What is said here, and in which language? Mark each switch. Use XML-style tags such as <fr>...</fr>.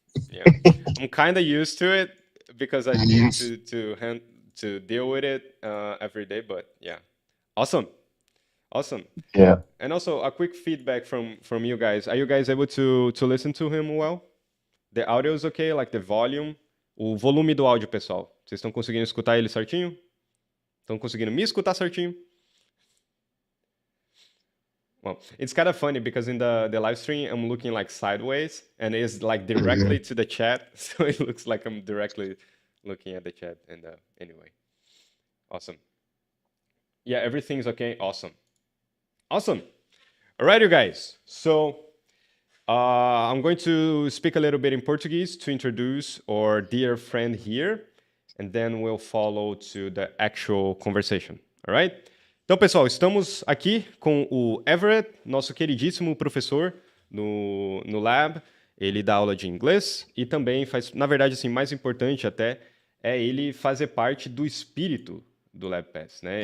<en>Yeah, I'm kind of used to it because I need to deal with it every day. But yeah, awesome. Yeah. And also a quick feedback from you guys. Are you guys able to listen to him well? The audio is okay, like the volume.</en> <pt>O volume do áudio, pessoal. Vocês estão conseguindo escutar ele certinho? Estão conseguindo me escutar certinho?</pt> <en>Well, it's kind of funny because in the live stream, I'm looking like sideways and it's like directly to the chat. So it looks like I'm directly looking at the chat. And anyway, awesome. Yeah, everything's okay. Awesome. All right, you guys. So I'm going to speak a little bit in Portuguese to introduce our dear friend here. And then we'll follow to the actual conversation. All right?</en> <pt>Então, pessoal, estamos aqui com o Everett, nosso queridíssimo professor no Lab. Ele dá aula de inglês e também faz, na verdade, assim, mais importante até, é ele fazer parte do espírito do LabPass, né?</pt>